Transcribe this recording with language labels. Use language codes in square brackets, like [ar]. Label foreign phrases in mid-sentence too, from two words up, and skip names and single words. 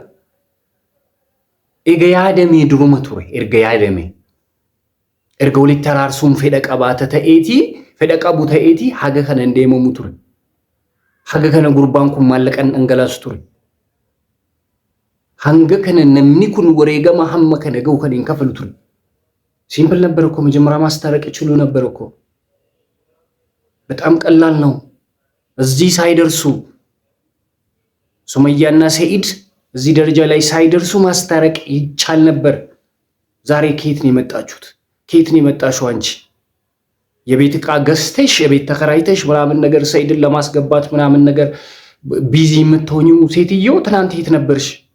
[om] Erga yaadamee duruma ture erga yaadamee. Erga walitti araarsuun fedha qabaata ta'eetii fedha qabu ta'eetii haga kana hin deemamu ture. Haga kana gurbaan kun maallaqan dhangalaasu ture. Hanga kana namni kun wareegama hamma kana ga'u kan hin kafalu ture. [am] ሲምፕል ነበር እኮ መጀመሪያ ማስታረቅ ይችሉ ነበር እኮ በጣም ቀላል ነው እዚህ ሳይደርሱ ሱመያና ሰኢድ እዚህ ደረጃ ላይ ሳይደርሱ ማስታረቅ ይቻል ነበር ዛሬ ከየት ነው የመጣችሁት ከየት ነው የመጣሽው አንቺ የቤት ዕቃ ገዝተሽ የቤት ተከራይተሽ ምናምን ነገር ሰኢድን ለማስገባት ምናምን ነገር ቢዚ የምትሆኚው ሴትዮ ትናንት የት ነበርሽ